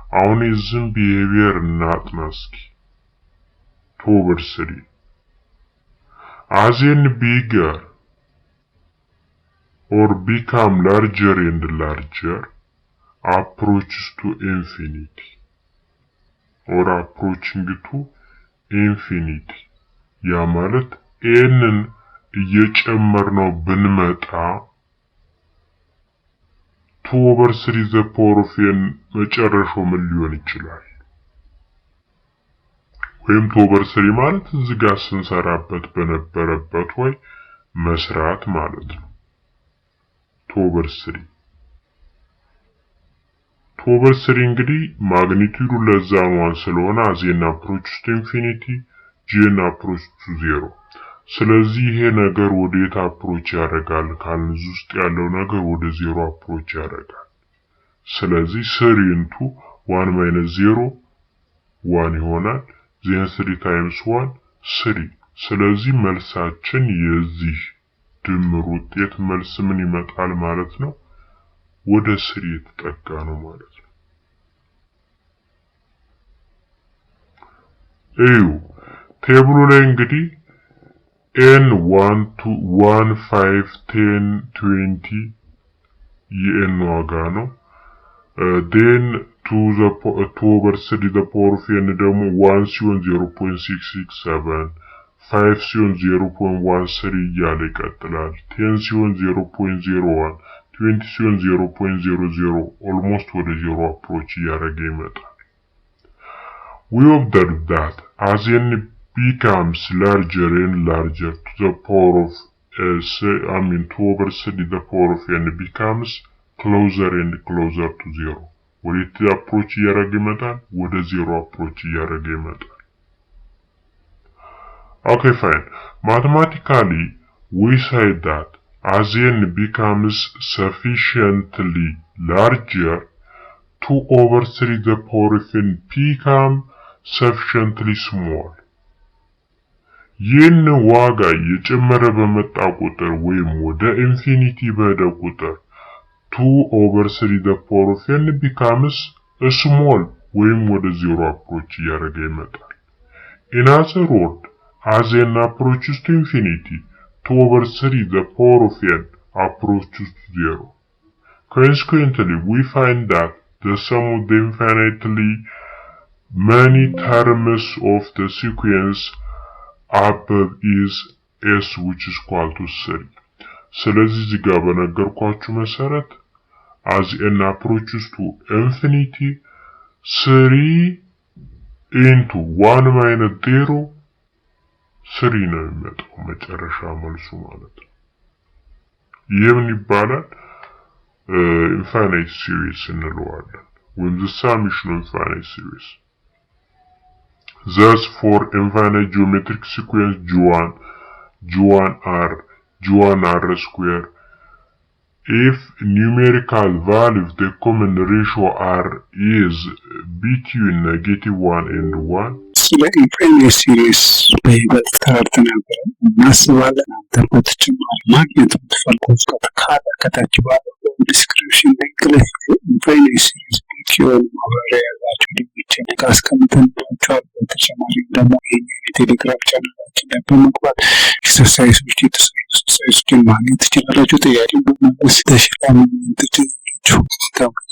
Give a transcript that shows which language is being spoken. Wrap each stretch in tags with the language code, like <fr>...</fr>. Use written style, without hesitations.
<am>አሁን የዚህን behavior እናጥና እስኪ።</am> <en>2 over 3 as n bigger or become larger and larger approaches to infinity or approaching to infinity.</en> <am>ያ ማለት nን እየጨመርነው ብንመጣ 2 over 3 the power of n መጨረሻው ምን ሊሆን ይችላል? ወይም 2 over 3 ማለት እዚህ ጋር ስንሰራበት በነበረበት ወይ መስራት ማለት ነው። 2 over 3 2 over 3 እንግዲህ ማግኒቲዩዱ ለዛ ነው ስለሆነ</am> <en>as n approaches to infinity g n approaches to 0.</en> <am>ስለዚህ ይሄ ነገር ወዴት አፕሮች ያደርጋል ካልን ውስጥ ያለው ነገር ወደ 0 አፕሮች ያደርጋል። ስለዚህ 3 into 1 minus 0 1 ይሆናል።</am> <en>then 3 times 1 3.</en> <am>ስለዚህ መልሳችን የዚህ ድምር ውጤት መልስ ምን ይመጣል ማለት ነው? ወደ 3 የተጠጋ ነው ማለት ነው። እዩ ቴብሉ ላይ እንግዲህ n 1 2 1 5 10 20 የn ዋጋ ነው።</am> <en>then 2 over 3 the power of n</en> <am>ደግሞ 1 ሲሆን 0.667 5 ሲሆን 0.13 እያለ ይቀጥላል። 10 ሲሆን 0.01 20 ሲሆን 0.00 almost ወደ 0 approach እያደረገ ይመጣል።</am> <en>We observe that as n becomes larger and larger to the power of 2 over 3 the power of n becomes closer and closer to 0.</en> <am>ወዴት approach እያደረገ ይመጣል? ወደ 0 approach እያደረገ ይመጣል።</am> <en>Okay, fine. Mathematically, we say that as n becomes sufficiently larger 2/3 the power of n become sufficiently small.</en> <am>ይህን ዋጋ እየጨመረ በመጣ ቁጥር ወይም ወደ ኢንፊኒቲ በሄደ ቁጥር</am> <en>2/3 the power of n becomes small</en> <am>ወይም ወደ 0 approach እያደረገ ይመጣል።</am> <en>In other words, as n approaches to infinity, 2/3 the power of n approaches to 0. Consequently, we find that the sum of the infinitely many terms of the sequence above is s which is equal to 3.</en> <am>ስለዚህ እዚህ ጋር በነገርኳችሁ መሰረት</am> <en>as n approaches to infinity</en> <am>3 into 1 minus 0 3 ነው የሚመጣው መጨረሻ መልሱ ማለት ነው። ይህ ምን ይባላል?</am> <en>infinite series</en> <am>እንለዋለን ወይም</am> <en>the summation of infinite series. Thus for infinite geometric sequence G1R square, if numerical value of the common ratio R is between -1 and 1,</en> <am>ስለ ኢንፋይናይት ሲሪስ በይበልጥ ተረድተን ነበር። እናስባለን አንተን በተጨማሪ ማግኘት የምትፈልጉት ካለ ከታች ባለው ዲስክሪፕሽን ሊንክ ላይ ኢንፋይናይት ሲሪስ የሆኑ ማብራሪያ ያላቸው ሊንኮችን አስቀምጠንላችኋል። በተጨማሪም ደግሞ የቴሌግራም ቻናላችን ላይ በመግባት ኤክሰርሳይዞችን ማግኘት ትችላላችሁ። ጥያቄ በመመለስ ተሽላሚ ትችላላችሁ።</am>